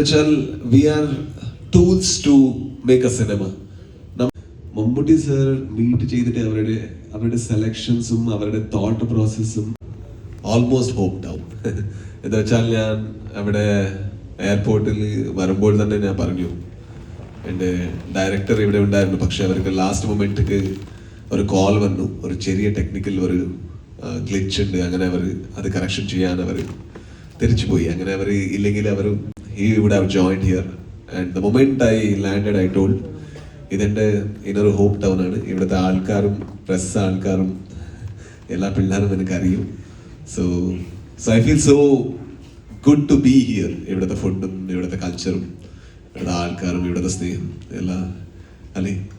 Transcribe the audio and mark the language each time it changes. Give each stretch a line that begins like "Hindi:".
English: We are tools to make a cinema.
Malayalam: Mammootty sir meet ചെയ്തിട്ട് അവരുടെ സെലക്ഷൻസും അവരുടെ തോട്ട് പ്രോസസ്സും ഓൾമോസ്റ്റ് ഹോപ്ഡ് ആവും. എന്താ വെച്ചാൽ ഞാൻ അവിടെ എയർപോർട്ടിൽ വരുമ്പോൾ തന്നെ ഞാൻ പറഞ്ഞു എൻ്റെ ഡയറക്ടർ ഇവിടെ ഉണ്ടായിരുന്നു, പക്ഷെ അവർക്ക് ലാസ്റ്റ് മൊമെന്റിക്ക് ഒരു കോൾ വന്നു, ഒരു ചെറിയ ടെക്നിക്കൽ ഒരു ഗ്ലിച്ച് ഉണ്ട്, അങ്ങനെ അവർ അത് കറക്ഷൻ ചെയ്യാൻ അവർ തിരിച്ചു പോയി. അങ്ങനെ അവർ ഇല്ലെങ്കിൽ അവർ
English: he would have joined here. And the moment I landed, I told
Malayalam: ഇതെൻ്റെ ഇന്നൊരു ഹോം ടൗൺ ആണ്, ഇവിടുത്തെ ആൾക്കാരും പ്രസ് ആൾക്കാരും എല്ലാ പിള്ളേരും എനിക്കറിയും.
English: So I feel so good to be here.
Malayalam: ഇവിടുത്തെ ഫുഡും ഇവിടുത്തെ കൾച്ചറും ഇവിടുത്തെ ആൾക്കാരും ഇവിടുത്തെ സ്നേഹം എല്ലാം അല്ലേ.